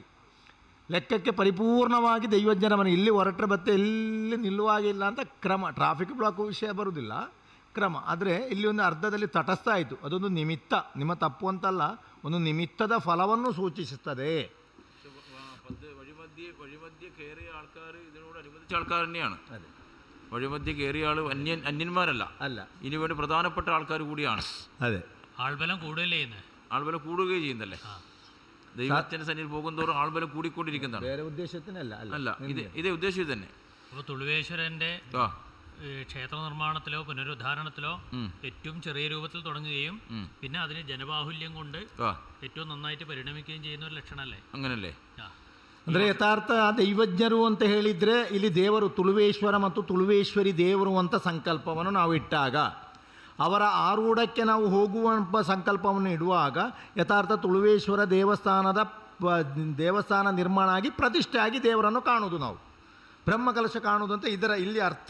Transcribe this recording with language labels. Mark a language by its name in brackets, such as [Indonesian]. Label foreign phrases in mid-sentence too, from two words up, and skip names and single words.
[Kannada] ಲೆಕ್ಕಕ್ಕೆ ಪರಿಪೂರ್ಣವಾಗಿ ದೈವಜ್ಞರ ಮನೆ, ಇಲ್ಲಿ ಹೊರಟ್ರೆ ಬತ್ತೆ ಎಲ್ಲಿ ನಿಲ್ಲುವಾಗಿಲ್ಲ ಅಂತ ಕ್ರಮ. ಟ್ರಾಫಿಕ್ ಬ್ಲಾಕ್ ವಿಷಯ ಬರುವುದಿಲ್ಲ, ಕ್ರಮ. ಆದರೆ ಇಲ್ಲಿ ಒಂದು ಅರ್ಧದಲ್ಲಿ ತಟಸ್ಥ ಆಯಿತು. ಅದೊಂದು ನಿಮಿತ್ತ, ನಿಮ್ಮ ತಪ್ಪು ಅಂತಲ್ಲ, ಒಂದು ನಿಮಿತ್ತದ ಫಲವನ್ನು ಸೂಚಿಸುತ್ತದೆ. [Malayalam] വഴിമധ്യ കയറിയ ആൾക്കാർ ഇതിനോട് അനുബന്ധിച്ച ആൾക്കാർ തന്നെയാണ്. വഴിമധ്യ കയറിയ ആൾ അന്യന്മാരല്ല, അല്ല, ഇനി വേണ്ടി പ്രധാനപ്പെട്ട ആൾക്കാർ കൂടിയാണ്. അതെ, ആൾബലം കൂടുകയല്ലേ ചെയ്യുന്നത്, ആൾബലം കൂടുകയും ചെയ്യുന്നല്ലേ. ദൈവത്തിന്റെ സന്നിധിയിൽ പോകുന്നതോറും ആൾബലം കൂടിക്കൊണ്ടിരിക്കുന്നതാണ്. വേറെ ഉദ്ദേശത്തിനല്ല, അല്ല, ഇതേ ഉദ്ദേശം തന്നെ. അപ്പോൾ തുളുവേശ്വരൻ്റെ ക്ഷേത്ര നിർമ്മാണത്തിലോ പുനരുദ്ധാരണത്തിലോ ഏറ്റവും ചെറിയ രൂപത്തിൽ തുടങ്ങുകയും പിന്നെ അതിന് ജനബാഹുല്യം കൊണ്ട് ഏറ്റവും ನನ್ನಾയിട്ട് ಪರಿಣಮಿക്കുകയും ചെയ്യുന്ന ഒരു ಲಕ್ಷಣല്ലേ? അങ്ങനല്ലേ? [Kannada] ಅಂದರೆ ಯಥಾರ್ಥ ದೈವಜ್ಞರು ಅಂತ ಹೇಳಿದರೆ ಇಲ್ಲಿ ದೇವರು ತುಳುವೇಶ್ವರ ಮತ್ತು ತುಳುವೇಶ್ವರಿ ದೇವರು ಅಂತ ಸಂಕಲ್ಪವನ್ನು ನಾವು ಇಟ್ಟಾಗ, ಅವರ ಆರೂಢಕ್ಕೆ ನಾವು ಹೋಗುವ ಸಂಕಲ್ಪವನ್ನು ಇಡುವಾಗ ಯಥಾರ್ಥ ತುಳುವೇಶ್ವರ ದೇವಸ್ಥಾನ ನಿರ್ಮಾಣ ಆಗಿ ಪ್ರತಿಷ್ಠೆ ಆಗಿ ದೇವರನ್ನು ಕಾಣುವುದು, ನಾವು ಬ್ರಹ್ಮಕಲಶ ಕಾಣುವುದು ಅಂತ ಇದರ ಇಲ್ಲಿ ಅರ್ಥ.